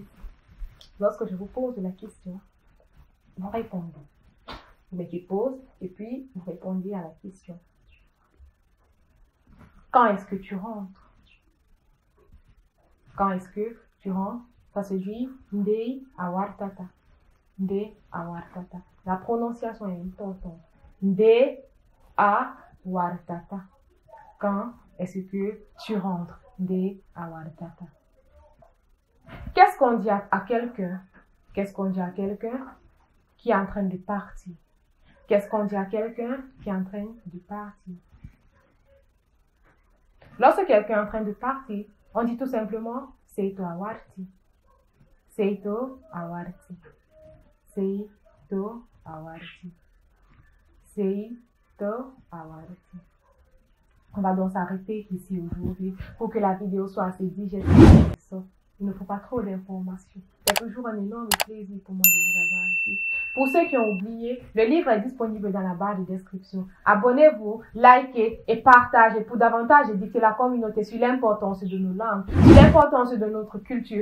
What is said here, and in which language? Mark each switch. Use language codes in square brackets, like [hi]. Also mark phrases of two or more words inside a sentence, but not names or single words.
[fr] Lorsque je vous pose la question, vous répondez. Vous mettez pause et puis vous répondez à la question. Quand est-ce que tu rentres? Quand est-ce que tu rentres? Ça se dit [ff] Nde awar tata. Nde awar tata. [fr] La prononciation est importante. [ff] Nde awar tata. [fr] Quand est-ce que tu rentres? [ff] Nde awar tata. [fr] Qu'est-ce qu'on dit à quelqu'un? Qu'est-ce qu'on dit à quelqu'un qui est en train de partir? Qu'est-ce qu'on dit à quelqu'un qui est en train de partir? Lorsque quelqu'un est en train de partir, on dit tout simplement [ff] Seito awarti. Seito awarti. Seito awarti. Seito awarti. [fr] On va donc s'arrêter ici aujourd'hui pour que la vidéo soit assez digeste. Il ne faut pas trop d'informations. C'est toujours un énorme plaisir pour moi de vous avoir ici. Pour ceux qui ont oublié, le livre est disponible dans la barre de description. Abonnez-vous, likez et partagez pour davantage éduquer la communauté sur l'importance de nos langues, sur l'importance de notre culture.